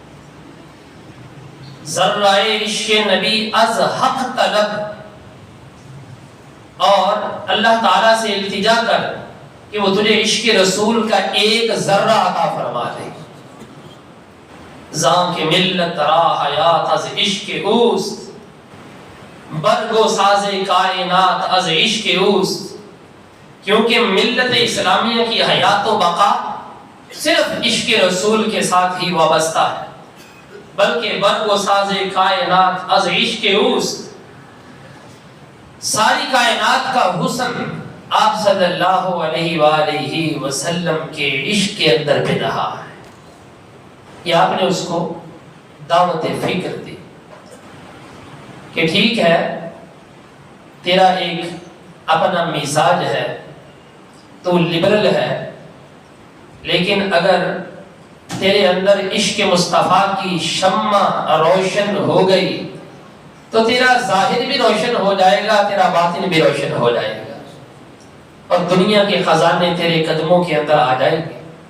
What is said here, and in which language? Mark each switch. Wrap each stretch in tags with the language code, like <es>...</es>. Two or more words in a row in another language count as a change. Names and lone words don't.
<fa>ذرہ عشق نبی از حق طلب،</fa> <ur>اور اللہ تعالیٰ سے التجا کر کہ وہ تجھے عشق رسول کا ایک ذرہ عطا فرما دے۔</ur> <fa>زاں کے ملت را حیات از عشق اوست، برگو ساز کائنات از عشق اوست۔</fa> <ur>کیونکہ ملت اسلامیہ کی حیات و بقا صرف عشق رسول کے ساتھ ہی وابستہ ہے، بلکہ</ur> <fa>برگ و ساز کائنات از عشق اوست۔</fa> <ur>ساری کائنات کا حسن آپ صلی اللہ علیہ وآلہ وسلم کے عشق کے اندر بھی رہا ہے۔ یہ آپ نے اس کو دعوت فکر دی کہ ٹھیک ہے، تیرا ایک اپنا مزاج ہے، تو لبرل ہے، لیکن اگر تیرے اندر عشق مصطفیٰ کی شمع روشن ہو گئی تو تیرا ظاہر بھی روشن ہو جائے گا، تیرا باطن بھی روشن ہو جائے گا، اور دنیا کے خزانے تیرے قدموں کے اندر آ جائیں گے۔</ur>